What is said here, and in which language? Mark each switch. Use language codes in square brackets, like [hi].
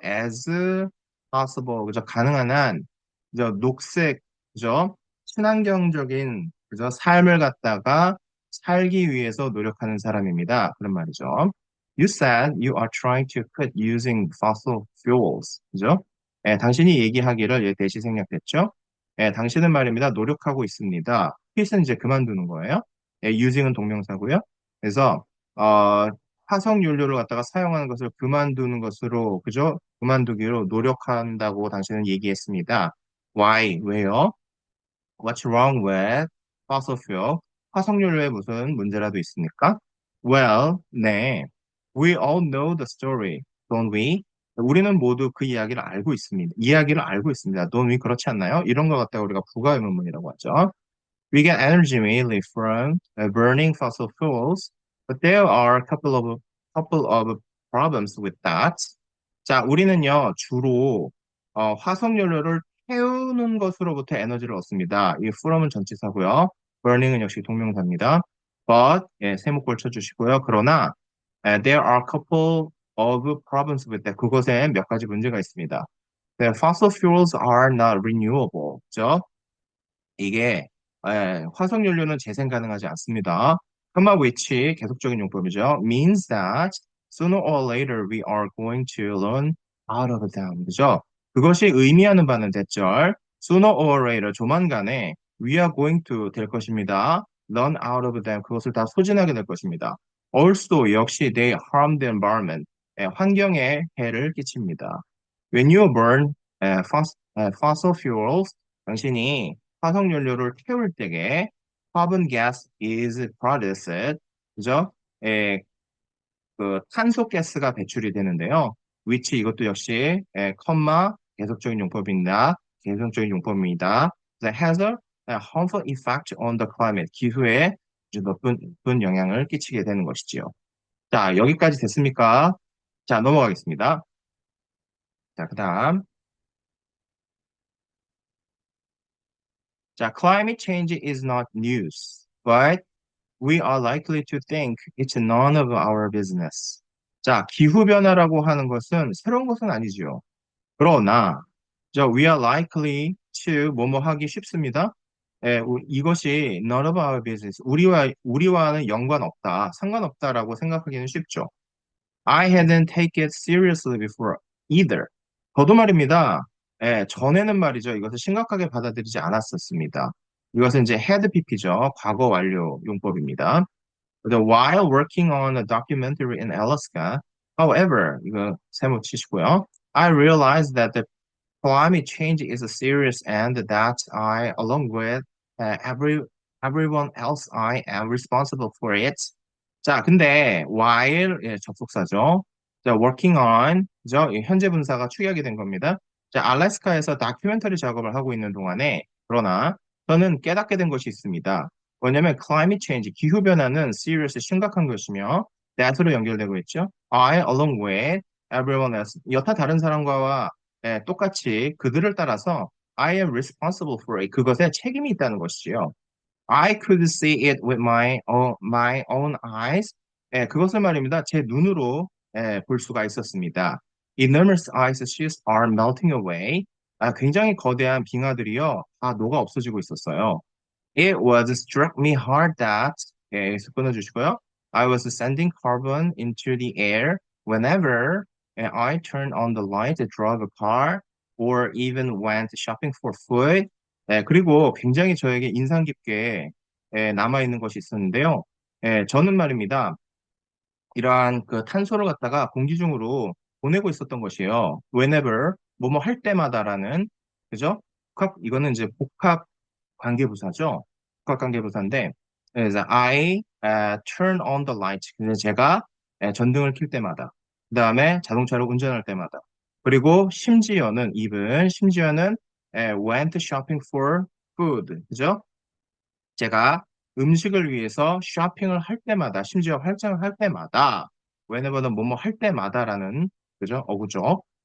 [en] as possible, [ko] 그죠? 가능한 한, 그죠? 녹색, 그죠? 친환경적인, 그죠? 삶을 갖다가 살기 위해서 노력하는 사람입니다. 그런 말이죠. [en] You said you are trying to quit using fossil fuels. [ko] 그죠? 당신이 얘기하기를 대시 생략했죠? 당신은 말입니다. 노력하고 있습니다. quit은 이제 그만두는 거예요. using은 동명사고요. 그래서 화석 연료를 갖다가 사용하는 것을 그만두는 것으로 그죠? 그만두기로 노력한다고 당신은 얘기했습니다. [en] Why? [ko] 왜요? [en] What's wrong with fossil fuel? [ko] 화석 연료에 무슨 문제라도 있습니까? [en] Well, [ko] 네. [en] We all know the story, don't we? [ko] 우리는 모두 그 이야기를 알고 있습니다. 이야기를 알고 있습니다. [en] Don't we? [ko] 그렇지 않나요? 이런 것 갖다가 우리가 부가의문문이라고 하죠. [en] We get energy mainly from burning fossil fuels, but there are a couple of problems with that. [ko] 자, 우리는요, 주로 화석 연료를 태우는 것으로부터 에너지를 얻습니다. 이 from은 전치사고요. burning은 역시 동명사입니다. But 세목골 쳐주시고요. 그러나 [en] there are a couple of problems with that. [ko] 그것에 몇 가지 문제가 있습니다. [en] The fossil fuels are not renewable. [ko] 그죠? 이게 화석 연료는 재생 가능하지 않습니다. comma which 계속적인 용법이죠. [en] means that sooner or later we are going to run out of them. [ko] 그죠? 그것이 의미하는 바는 대절 [en] sooner or later [ko] 조만간에 [en] we are going to [ko] 될 것입니다. [en] run out of them [ko] 그것을 다 소진하게 될 것입니다. [en] also 역시 they harm the environment [ko] 환경에 해를 끼칩니다. [en] When you burn fossil fuels [ko] 당신이 화석 연료를 태울 때에 [en] carbon gas is produced, 그죠? [ko] 에, 그 탄소 가스가 배출이 되는데요. which 이것도 역시 컴마 계속적인 용법입니다. 계속적인 용법입니다. [en] that has a harmful effect on the climate. [ko] 기후에 아주 나쁜 영향을 끼치게 되는 것이지요. 자, 여기까지 됐습니까? 자, 넘어가겠습니다. 자, 그다음 [en] 자, climate change is not news, but we are likely to think it's none of our business. [ko] 자, 기후변화라고 하는 것은 새로운 것은 아니죠. 그러나, [en] we are likely to [ko] 뭐뭐 하기 쉽습니다. [en] 이것이 none of our business. [ko] 우리와는 연관없다, 상관없다라고 생각하기는 쉽죠. [en] I hadn't taken it seriously before either. [ko] 저도 말입니다. 전에는 말이죠. 이것을 심각하게 받아들이지 않았었습니다. 이것은 이제 had pp죠. 과거 완료 용법입니다. [en] While working on a documentary in Alaska, however, [ko] 이거 세모 치시고요. [en] I realized that the climate change is serious and that I, along with everyone else, I am responsible for it. [ko] 자, 근데 while 접속사죠. 자, working on 죠. 현재 분사가 축약이 된 겁니다. 자, 알래스카에서 다큐멘터리 작업을 하고 있는 동안에 그러나 저는 깨닫게 된 것이 있습니다. 뭐냐면 climate change 기후 변화는 serious 심각한 것이며 that으로 연결되고 있죠. [en] I along with everyone else [ko] 여타 다른 사람과 똑같이 그들을 따라서 [en] I am responsible for it. [ko] 그것에 책임이 있다는 것이지요. [en] I could see it with my own eyes. [ko] 그것을 말입니다. 제 눈으로 볼 수가 있었습니다. [en] Enormous ice sheets are melting away. [ko] 굉장히 거대한 빙하들이요. 다 녹아 없어지고 있었어요. [en] It was struck me hard that [ko] 여기서 끊어주시고요. [en] I was sending carbon into the air whenever I turned on the light, drove a car, or even went shopping for food. [ko] 그리고 굉장히 저에게 인상 깊게 남아있는 것이 있었는데요. 저는 말입니다. 이러한 그 탄소를 갖다가 공기 중으로 보내고 있었던 것이에요. Whenever, 뭐뭐 할 때마다라는, 그죠? 이거는 이제 복합 관계부사죠. 복합 관계부사인데, 그래서 [en] I turn on the light. [ko] 그래서 제가 전등을 켤 때마다, 그 다음에 자동차를 운전할 때마다, 그리고 심지어는 [en] went shopping for food. [ko] 그죠? 제가 음식을 위해서 쇼핑을 할 때마다, 심지어 활장을 할 때마다, whenever는 뭐뭐 할 때마다라는, 그죠? 어구죠.